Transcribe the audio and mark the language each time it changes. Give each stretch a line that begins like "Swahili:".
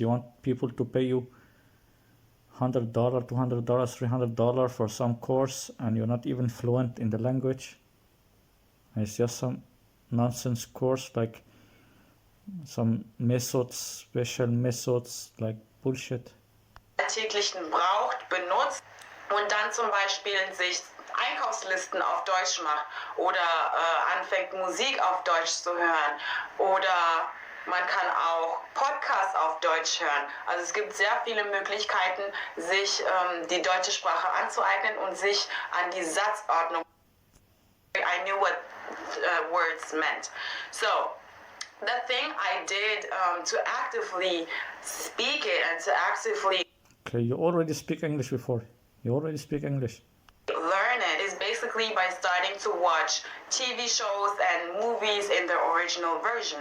English: You want people to pay you $100, $200, $300 for some course, and you're not even fluent in the language. It's just some nonsense course, like some methods, special methods, like bullshit.
German: Alltäglichen braucht, benutzt und dann zum Beispiel sich Einkaufslisten auf Deutsch macht oder anfängt Musik auf Deutsch zu hören oder man kann auch Podcasts auf Deutsch hören. Also es gibt sehr viele Möglichkeiten, sich die deutsche Sprache anzueignen und sich an die Satzordnung.
English: I knew what words meant. So the thing I did to actively speak it and to actively Okay, you already speak English before. learn it is basically by starting to watch TV shows and movies in their original version.